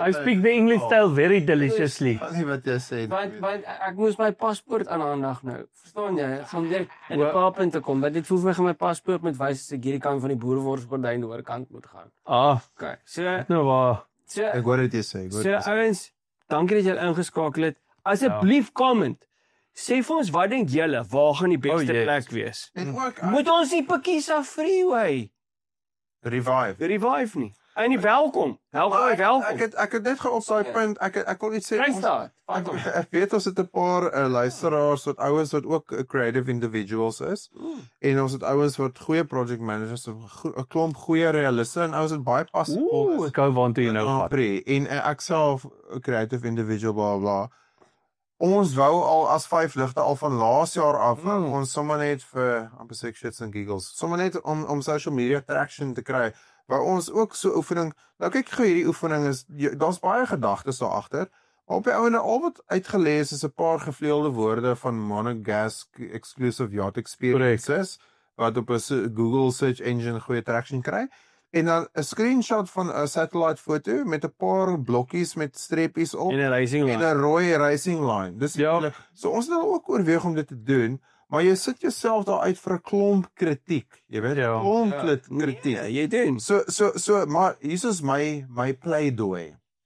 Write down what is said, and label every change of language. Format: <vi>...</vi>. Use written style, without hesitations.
<en>I speak the English style very deliciously.</en> <af>Wat jy sê. Want ek moes my paspoort aanhandig nou. Verstaan jy? Ek gaan direk in die Kaap in te kom. Want dit voel vir my gaan my paspoort met wys as ek hierdie kant van die boereworsgordyn oorkant moet gaan. Okay. So Nou waar. Ek hoor dit jy sê. ouens, dankie dat julle ingeskakel het. Asseblief comment. Sê vir ons wat dink julle, waar gaan die beste plek wees? En ook Moet ons die Pekisa Freeway revive nie? En nie welkom. Welkom. Ek het net op daai punt ek wil iets sê. Vrystaat. Ek weet ons het 'n paar luisteraars wat ouens wat ook creative individuals is. En ons het ouens wat goeie project managers, 'n klomp goeie realiste en ouens wat baie passievol is. Ek hou waantoe jy nou gaan. En ek self 'n creative individual bla bla. Ons wou al as 5 ligte al van laas jaar af, ons sommer net vir amper</af> <en>shits and giggles.</en> <af>Sommer net om social media traction te kry. Waar ons ook so oefening, nou kyk gou hierdie oefening is daar's baie gedagtes daar agter. Op die ouene al wat uitgelees is 'n paar gevleelde woorde van Monegasque exclusive yacht experiences wat op 'n Google search engine goeie traction kry. En dan 'n screenshot van 'n satellite foto met 'n paar blokkies met streepies op En 'n racing en line. 'n rooi racing line. Dis so ons het nou ook oorweeg om dit te doen, maar jy sit jouself daar uit vir 'n klomp kritiek. Jy weet, klomp kritiek. Nee, jy doen. So maar hier is my pleidooi.</af>